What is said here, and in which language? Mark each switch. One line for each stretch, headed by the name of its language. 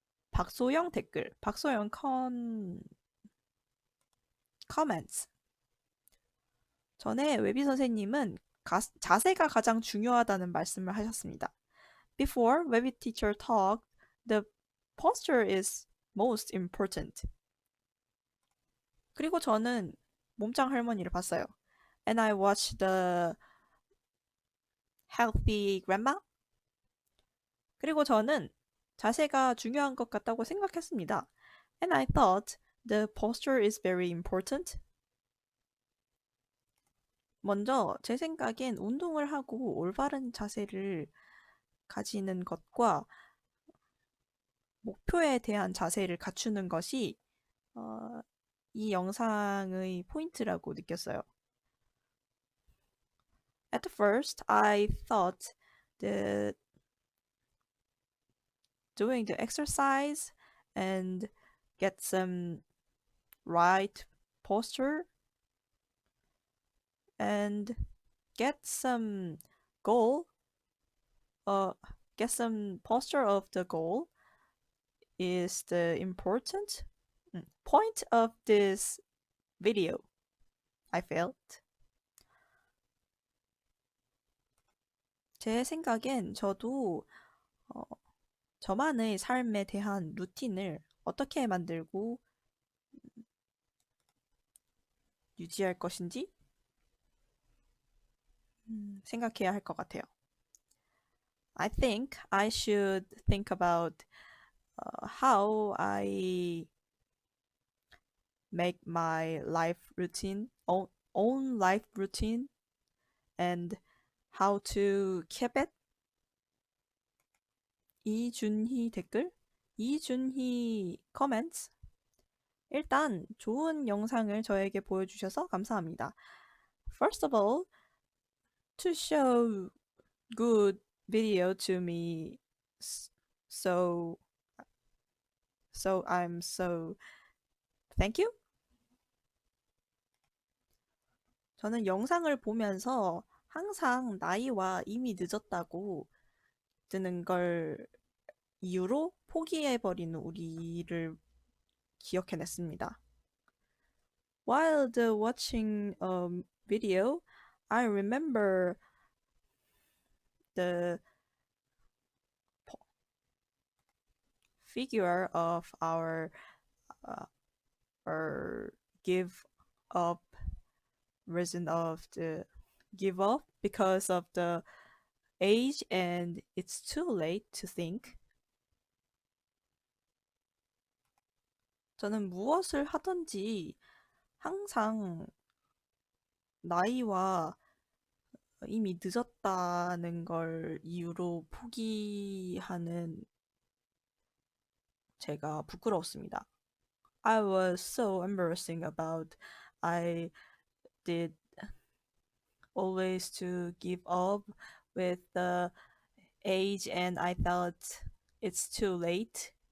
Korean: 박소영 댓글, 박소영 comments. 전에 웨비 선생님은 자세가 가장 중요하다는 말씀을 하셨습니다.
English: Before 웨비 teacher talked, the posture is most important.
Korean: 그리고 저는 몸짱 할머니를 봤어요.
English: And I watched the healthy grandma.
Korean: 그리고 저는 자세가 중요한 것 같다고 생각했습니다.
English: And I thought The posture is very important.
Korean: 먼저 제 생각엔 운동을 하고 올바른 자세를 가지는 것과 목표에 대한 자세를 갖추는 것이 이 영상의 포인트라고 느꼈어요.
English: At first, I thought that doing the exercise and get some right posture and get some goal, get some posture of the goal is the important point of this video, I felt.
Korean: 제 생각엔 저도 저만의 삶에 대한 루틴을 어떻게 만들고 유지할 것인지 생각해야 할 것 같아요.
English: I think I should think about how I make my life routine, own life routine, and how to keep it.
Korean: 이준희 댓글, 이준희 comments. 일단 좋은 영상을 저에게 보여주셔서 감사합니다.
English: First of all, to show good video to me, so I'm so thank you.
Korean: 저는 영상을 보면서 항상 나이와 이미 늦었다고 드는 걸 이유로 포기해버리는 우리를 기억해냈습니다.
English: While watching a video, I remember the figure of our give up reason of the give up because of the age and it's too late to think.
Korean: 저는 무엇을 하든지 항상 나이와 이미 늦었다는 걸 이유로 포기하는 제가 부끄러웠습니다.
English: I was so embarrassing about I did always to give up with the age and I thought it's too late.